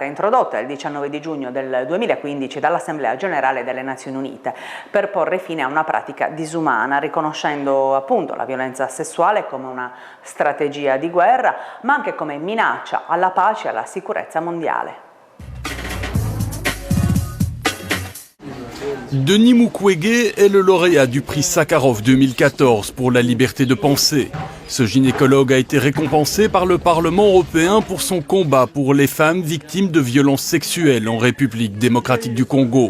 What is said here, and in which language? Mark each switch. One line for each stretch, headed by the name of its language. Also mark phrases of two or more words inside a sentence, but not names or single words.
Italian: introdotta il 19 di giugno del 2015 dall'Assemblea Generale delle Nazioni Unite per porre fine a una pratica disumana, riconoscendo appunto la violenza sessuale come una strategia di guerra, ma anche come minaccia alla pace e alla sicurezza mondiale.
French: Denis Mukwege est le lauréat du prix Sakharov 2014 pour la liberté de penser. Ce gynécologue a été récompensé par le Parlement européen pour son combat pour les femmes victimes de violences sexuelles en République démocratique du Congo.